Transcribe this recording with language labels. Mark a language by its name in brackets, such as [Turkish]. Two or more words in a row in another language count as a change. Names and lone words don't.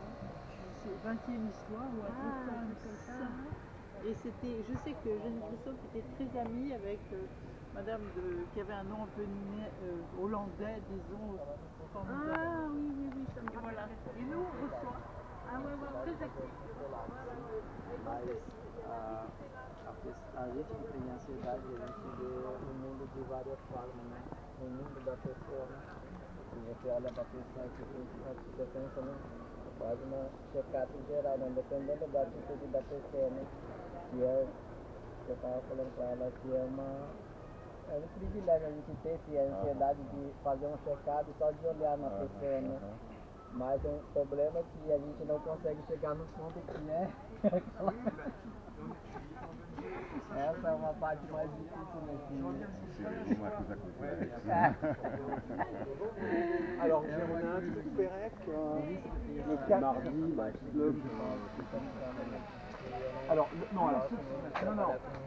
[French] C'est 20e histoire ou un truc comme ça. Et c'était, je sais que Jeanne Christophe était très amie avec madame qui avait un nom un peu hollandais, disons. Ah oui, ça me voilà. Et nous, on reçoit. Ah ouais, très actif. [Portuguese] A gente tem a ansiedade, a gente vê o mundo de várias formas, né? O mundo da pessoa, né? Se você olha para a pessoa que você pensa, né? Quase uma checagem geral, né? Dependendo da atitude da pessoa, né? Que é, eu estava falando para ela que é um privilégio a gente ter a ansiedade de fazer um check-up só de olhar na pessoa, né? Mas o problema é que a gente não consegue chegar no ponto que é. Essa é uma parte mais difícil nesse. Uma coisa complexe. [French] Alors, Géronin, Pérec, le 4 mardi, alors, non, alors, non. Le mardi